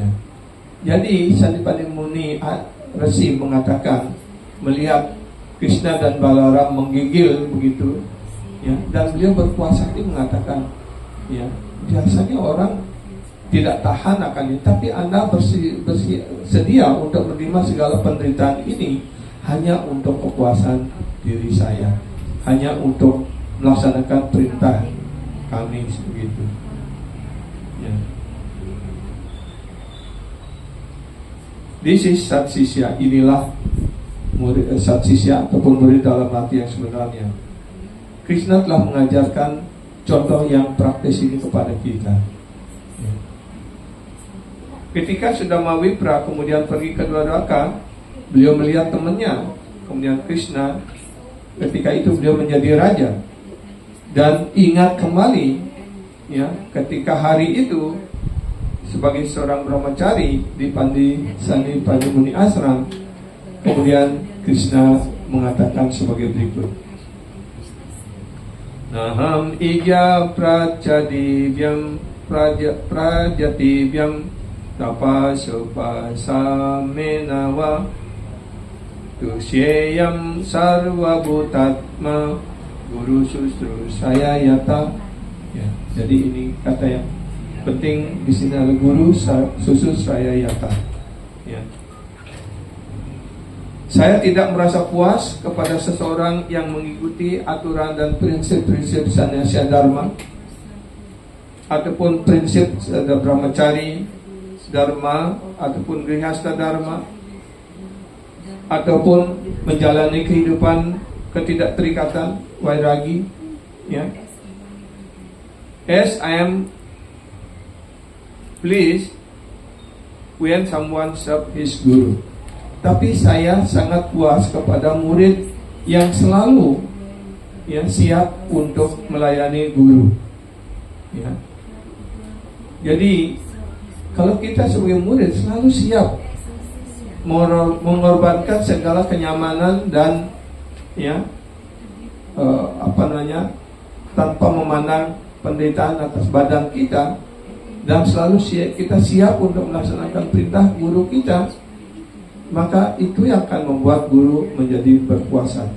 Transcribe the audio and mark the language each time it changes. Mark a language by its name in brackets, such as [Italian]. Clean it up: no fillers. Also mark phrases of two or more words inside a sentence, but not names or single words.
[Indonesian] Jadi Sanipati Muni Resi mengatakan melihat Krishna dan Balaram menggigil begitu, ya, dan beliau berpuasa ini mengatakan, ya, biasanya orang tidak tahan akan ini, tapi Anda bersedia untuk menerima segala penderitaan ini hanya untuk kepuasan diri saya, hanya untuk melaksanakan perintah kami begitu. Ya. [English] This is Satsisya. [Indonesian] Inilah murid Satsisya ataupun murid dalam arti yang sebenarnya. Krishna telah mengajarkan contoh yang praktis ini kepada kita. Ya. Ketika sudah Mawipra kemudian pergi ke Dwaraka, beliau melihat temannya, kemudian Krishna. Ketika itu beliau menjadi raja dan ingat kembali, ya, ketika hari itu sebagai seorang brahmachari di Sanipati Muni Ashram, kemudian Krishna mengatakan sebagai berikut. [Sanskrit] Naham ija prajadivyam prajativyam tapasupasamenawa tusyeyam sarvabhutatma guru susrusaya yata. [Indonesian] Ya, jadi ini kata yang penting di sini adalah [Sanskrit] guru susrusaya yata. [Indonesian] Ya. Saya tidak merasa puas kepada seseorang yang mengikuti aturan dan prinsip-prinsip Sanyasya Dharma ataupun prinsip Brahmachari Dharma ataupun Grihastha Dharma ataupun menjalani kehidupan ketidakterikatan vairagi, ya. [English] As I am pleased when someone serve his guru. [Indonesian] Tapi saya sangat puas kepada murid yang selalu, ya, siap untuk melayani guru. Ya. Jadi kalau kita sebagai murid selalu siap mengorbankan segala kenyamanan dan, ya, tanpa memandang penderitaan atas badan kita, dan selalu kita siap untuk melaksanakan perintah guru kita, maka itu yang akan membuat guru menjadi berpuas hati.